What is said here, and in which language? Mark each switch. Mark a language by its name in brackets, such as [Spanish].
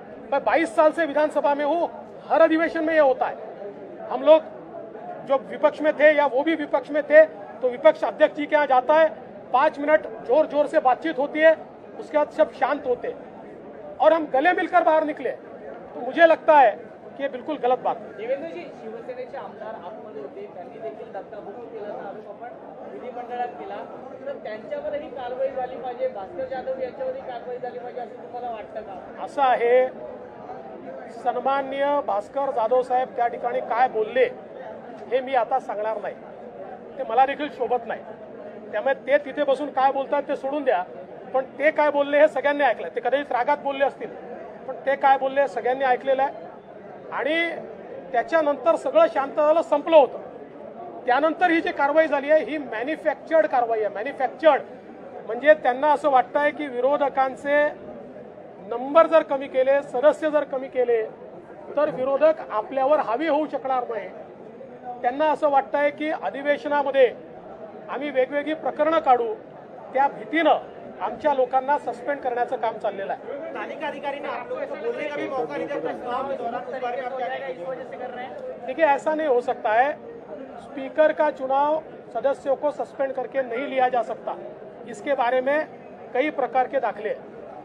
[Hindi] मैं 22 साल से विधानसभा में हूं, हर अधिवेशन में ये होता है। हम लोग जो विपक्ष में थे या वो भी विपक्ष में थे तो विपक्ष अध्यक्ष जी के यहाँ जाता है, 5 मिनट जोर जोर से बातचीत होती है, उसके बाद सब शांत होते हैं और हम गले मिलकर बाहर निकले। तो मुझे लगता है कि ये बिल्कुल गलत बात है। [Marathi] देवेंद्रजी, शिवसेनेचे आमदार आतमध्ये होते, त्यांनी देखील धक्काबुक्की केल्याचा आरोप आपण विधिमंडळात केला, तर त्यांच्यावरही कारवाई झाली पाहिजे, भास्कर जाधव यांच्यावरही कारवाई झाली पाहिजे असं तुम्हाला वाटतं का? असं आहे, सन्माननीय भास्कर जाधव साहेब त्या ठिकाणी काय बोलले हे मी आता सांगणार नाही, ते मला देखील शोभत नाही। त्यामुळे ते तिथे बसून काय बोलतात ते सोडून द्या, पण ते काय बोलले हे सगळ्यांनी ऐकलं। ते कदाचित रागात बोलले असतील, पण ते काय बोलले सगळ्यांनी ऐकलेलं आहे आणि त्याच्यानंतर सगळं शांत झालं, संपलं होतं। त्यानंतर ही जी कारवाई झाली आहे ही मॅन्युफॅक्चर्ड कारवाई आहे। मॅन्युफॅक्चर्ड म्हणजे त्यांना असं वाटतंय की विरोधकांचे नंबर जर कमी केले, सदस्य जर कमी केले तर विरोधक आपल्यावर हावी होऊ शकणार नाही। त्यांना असं वाटतंय की अधिवेशनामध्ये आम्ही वेगवेगळी प्रकरणं काढू, त्या भीतीनं आमच्या लोकांना सस्पेंड करण्याचं काम चाललेलं आहे। [Hindi] तालिका अधिकारी ने आप लोगों को बोलने का भी मौका नहीं दिया प्रस्ताव के दौरान, उस बारे में आप क्या कहेंगे? इस वजह से कर रहे हैं। देखिए, ऐसा नहीं हो सकता है। स्पीकर का चुनाव सदस्यों को सस्पेंड करके नहीं लिया जा सकता। इसके बारे में कई प्रकार के दाखले हैं।